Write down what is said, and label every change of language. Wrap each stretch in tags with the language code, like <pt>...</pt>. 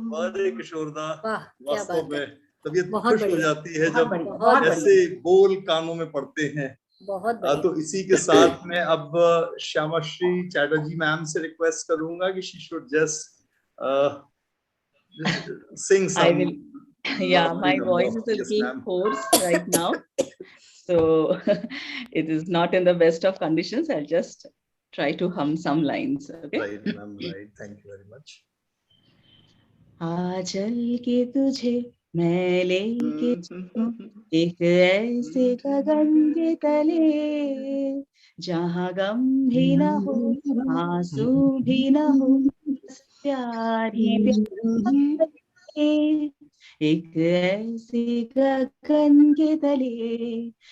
<hi>अरे किशोरदा, वास्तव में तबीयत खुश हो जाती है जब ऐसे बोल कानों में पड़ते हैं। तो इसी के साथ मैं अब श्यामाश्री चैटर्जी मैम से रिक्वेस्ट करूंगा कि</hi> <en>She should just sing some. I will. Yeah, my voice is a little hoarse right now, so it is not in the best of conditions. I'll just try to hum some lines. Okay. Right, ma'am. Right. Thank you very much.</en> <hi>आजल के तुझे मैं लेके चलूं एक ऐसे गगन के तले, जहाँ गम भी न हो, आंसू भी न हो, प्यार ही प्यार, एक ऐसे गगन के तले।</hi>